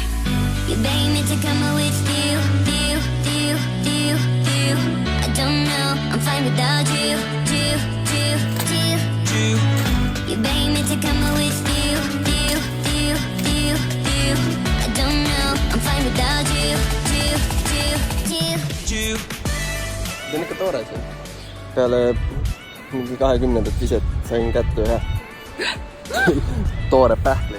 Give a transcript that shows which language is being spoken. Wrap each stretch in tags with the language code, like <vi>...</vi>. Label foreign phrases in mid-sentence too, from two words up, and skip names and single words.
<en>You begged me to come out with you. I don't know, I'm fine without you. You begged me to come out with you. I don't know, I'm fine without you.</en> <et>See on ikka toore siin. Peale mingi 20. viset sain kätte ühe toore pähkli.</et>